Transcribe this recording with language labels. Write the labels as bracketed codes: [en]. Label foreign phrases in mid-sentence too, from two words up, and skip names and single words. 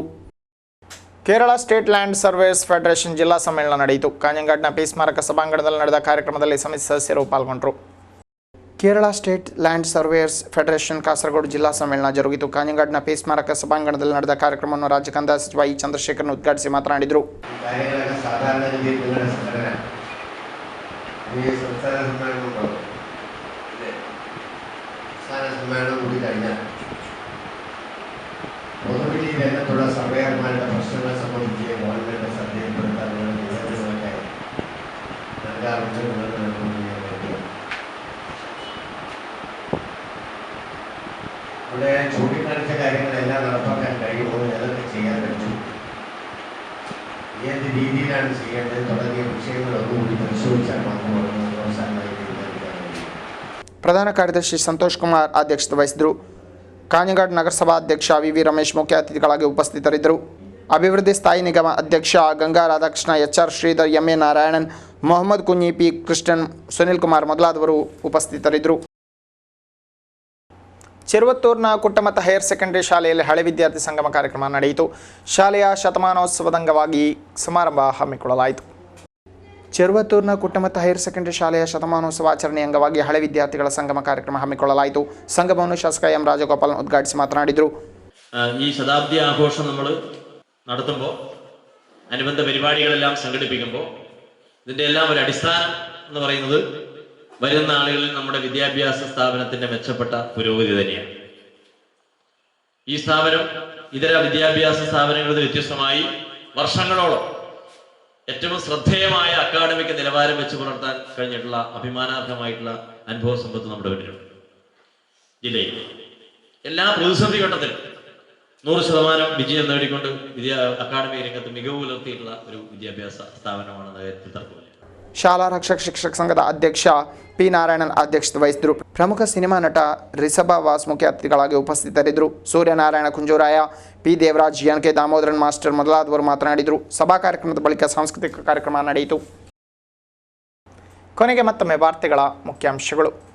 [kn] ಕೇರಳ ಸ್ಟೇಟ್ ಲ್ಯಾಂಡ್ ಸರ್ವೇಯರ್ಸ್ ಫೆಡರೇಷನ್ ಜಿಲ್ಲಾ ಸಮ್ಮೇಳನ ನಡೆಯಿತು. ಕಾಂಜಂಗಾಡ್ನ ಪೀಸ್ ಸ್ಮಾರಕ ಸಭಾಂಗಣದಲ್ಲಿ ನಡೆದ ಕಾರ್ಯಕ್ರಮದಲ್ಲಿ ಸಮಿತಿ ಸದಸ್ಯರು ಪಾಲ್ಗೊಂಡರು. ಕೇರಳ ಸ್ಟೇಟ್ ಲ್ಯಾಂಡ್ ಸರ್ವೇಯರ್ಸ್ ಫೆಡರೇಷನ್ ಕಾಸರಗೋಡು ಜಿಲ್ಲಾ ಸಮ್ಮೇಳನ ಜರುಗಿತು. ಕಾಂಜಂಗಾಡ್ನ ಪೀಸ್ ಸ್ಮಾರಕ ಸಭಾಂಗಣದಲ್ಲಿ ನಡೆದ ಕಾರ್ಯಕ್ರಮವನ್ನು ರಾಜ್ಯ ಕಂದಾಯ ಸಚಿವ ಇ ಚಂದ್ರಶೇಖರ್ ಉದ್ಘಾಟಿಸಿ ಮಾತನಾಡಿದರು. [ml] പൊതുവിൽ ഈ രംഗത്തുള്ള സർവേയർമാരുടെ പ്രശ്നങ്ങളെ സംബന്ധിച്ച് ഗവൺമെന്റ് ശ്രദ്ധയിൽപ്പെടുത്താനുള്ള നിവേദനങ്ങളൊക്കെ നൽകാറുണ്ട്. ഇവിടെ ചൂണ്ടിക്കാണിച്ച കാര്യങ്ങളെല്ലാം നടപ്പാക്കാൻ കഴിയുമോ, ഏതൊക്കെ ചെയ്യാൻ പറ്റും, ഏത് രീതിയിലാണ് ചെയ്യേണ്ടത് തുടങ്ങിയ വിഷയങ്ങളൊന്നുകൂടി പരിശോധിച്ചാൽ മാത്രമാണ് അവസാനമായി തീരുമാനിക്കാൻ കഴിയും. [kn] ಪ್ರಧಾನ ಕಾರ್ಯದರ್ಶಿ ಸಂತೋಷ್ ಕುಮಾರ್ ಅಧ್ಯಕ್ಷತೆ ವಹಿಸಿದರು. ಕಾಂಜಂಗಾಡ್ ನಗರಸಭಾ ಅಧ್ಯಕ್ಷ VV ರಮೇಶ್ ಮುಖ್ಯ ಅತಿಥಿಗಳಾಗಿ ಉಪಸ್ಥಿತರಿದ್ದರು. ಅಭಿವೃದ್ಧಿ ಸ್ಥಾಯಿ ನಿಗಮ ಅಧ್ಯಕ್ಷ ಗಂಗಾ ರಾಧಾಕೃಷ್ಣ, HR ಶ್ರೀಧರ್, MA ನಾರಾಯಣನ್, ಮೊಹಮ್ಮದ್ ಕುഞ്ഞി, P ಕೃಷ್ಣನ್, ಸುನಿಲ್ ಕುಮಾರ್ ಮೊದಲಾದವರು ಉಪಸ್ಥಿತರಿದ್ದರು. ಚೆರುವತ್ತೂರಿನ ಕುಟ್ಟಮತ್ತ ಹೈಯರ್ ಸೆಕೆಂಡರಿ ಶಾಲೆಯಲ್ಲಿ ಹಳೆ ವಿದ್ಯಾರ್ಥಿ ಸಂಗಮ ಕಾರ್ಯಕ್ರಮ ನಡೆಯಿತು. ಶಾಲೆಯ ಶತಮಾನೋತ್ಸವದ ಅಂಗವಾಗಿ ಸಮಾರಂಭ ಹಮ್ಮಿಕೊಳ್ಳಲಾಯಿತು. ಚೆರುವತ್ತೂರಿನ ಕುಟ್ಟಮತ್ತ ಹೈಯರ್ ಸೆಕೆಂಡರಿ ಶಾಲೆಯ ಶತಮಾನೋತ್ಸವ ಆಚರಣೆ ಅಂಗವಾಗಿ ಹಳೆ ವಿದ್ಯಾರ್ಥಿಗಳ ಸಂಗಮ ಕಾರ್ಯಕ್ರಮ ಹಮ್ಮಿಕೊಳ್ಳಲಾಯಿತು. ಸಂಗಮವನ್ನು ಶಾಸಕ M ರಾಜಗೋಪಾಲ್ ಉದ್ಘಾಟಿಸಿ ಮಾತನಾಡಿದರು. [ml] ഈ ശതാബ്ദി ആഘോഷം നമ്മൾ നടത്തുമ്പോൾ, അനുബന്ധ പരിപാടികളെല്ലാം സംഘടിപ്പിക്കുമ്പോൾ ഇതിൻ്റെ എല്ലാം ഒരു അടിസ്ഥാനം എന്ന് പറയുന്നത് വരുന്ന ആളുകളിൽ നമ്മുടെ വിദ്യാഭ്യാസ സ്ഥാപനത്തിൻ്റെ മെച്ചപ്പെട്ട പുരോഗതി തന്നെയാണ്. ഈ സ്ഥാപനം ഇതര വിദ്യാഭ്യാസ സ്ഥാപനങ്ങളിൽ വ്യത്യസ്തമായി വർഷങ്ങളോളം ഏറ്റവും ശ്രദ്ധേയമായ അക്കാഡമിക് നിലവാരം വെച്ച് പുലർത്താൻ കഴിഞ്ഞിട്ടുള്ള അഭിമാനാർഹമായിട്ടുള്ള അനുഭവ സമ്പത്ത് നമ്മുടെ മുന്നിലുണ്ട്. ജില്ലയിൽ എല്ലാ പ്രതിസന്ധി ഘട്ടത്തിലും 100% വിജയം നേടിക്കൊണ്ട് അക്കാഡമിക് രംഗത്ത് മികവ് പുലർത്തിയിട്ടുള്ള ഒരു വിദ്യാഭ്യാസ സ്ഥാപനമാണെന്ന കാര്യത്തിൽ തർക്കമില്ല. [kn] ಶಾಲಾ ರಕ್ಷಕ ಶಿಕ್ಷಕ ಸಂಘದ ಅಧ್ಯಕ್ಷ P ನಾರಾಯಣನ್ ಅಧ್ಯಕ್ಷತೆ ವಹಿಸಿದರು. ಪ್ರಮುಖ ಸಿನಿಮಾ ನಟ ರಿಸಬಾ ವಾಸ್ ಮುಖ್ಯ ಅತಿಥಿಗಳಾಗಿ ಉಪಸ್ಥಿತರಿದ್ದರು. ಸೂರ್ಯನಾರಾಯಣ ಕುಂಜೂರಾಯ, P ದೇವರಾಜ್, NK ದಾಮೋದರನ್ ಮಾಸ್ಟರ್ ಮೊದಲಾದವರು ಮಾತನಾಡಿದರು. ಸಭಾ ಕಾರ್ಯಕ್ರಮದ ಬಳಿಕ ಸಾಂಸ್ಕೃತಿಕ ಕಾರ್ಯಕ್ರಮ ನಡೆಯಿತು. ಕೊನೆಗೆ ಮತ್ತೊಮ್ಮೆ ವಾರ್ತೆಗಳ ಮುಖ್ಯಾಂಶಗಳು.